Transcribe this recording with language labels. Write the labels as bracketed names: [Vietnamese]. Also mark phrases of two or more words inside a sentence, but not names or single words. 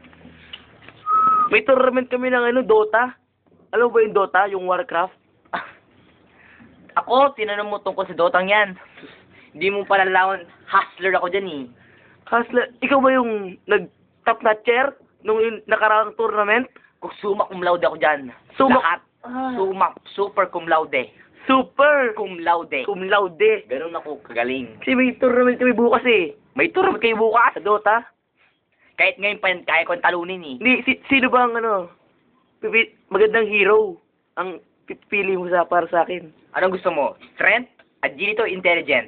[Filipino] May tournament kami ng Dota. Alam mo ba yung Dota? Yung Warcraft? Ako, tinanong mo tungkol sa Dotang yan. Hindi mo palalawan, hustler ako dyan eh. Hasla, ikaw ba yung nag-top na chair nung nakaraang tournament? Kung [Latin] summa cum laude [Filipino] ako dyan. Summa- Lahat. [Latin] Summa, super cum laude. [Filipino] Super! [Latin] Cum laude. Cum laude. [Filipino] Ganun ako kagaling. Kasi may tournament kami bukas eh. May tournament kayo bukas. Sa Dota. Kahit ngayon pa yan, kaya ko talunin eh. Hindi, sino ba ang magandang hero ang pipili mo para sa akin? Anong gusto mo? [English] Strength, agility, o intelligence?